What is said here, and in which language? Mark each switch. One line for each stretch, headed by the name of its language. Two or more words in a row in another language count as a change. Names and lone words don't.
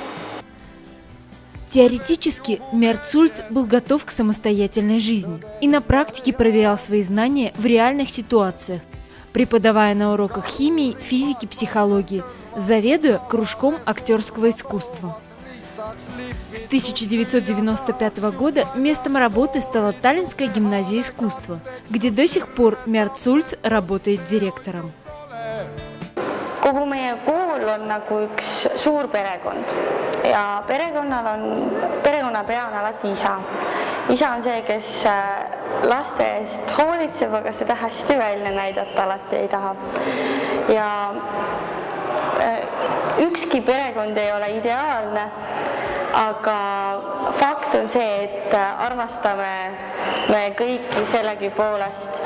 Russian: Теоретически Мерт Шульц был готов к самостоятельной жизни и на практике проверял свои знания в реальных ситуациях, преподавая на уроках химии, физики, психологии, заведуя кружком актерского искусства. С 1995 года местом работы стала Таллинская гимназия искусства, где до сих пор Мерт Шульц работает директором.
Estonian: Kogu meie kool on nagu üks suur perekond ja perekonna pea on alati isa. Isa on see, kes laste eest hoolitseb, aga seda hästi välja näidata alati ei taha. Ja ükski perekond ei ole ideaalne, aga fakt on see, et armastame me kõiki sellegi poolest.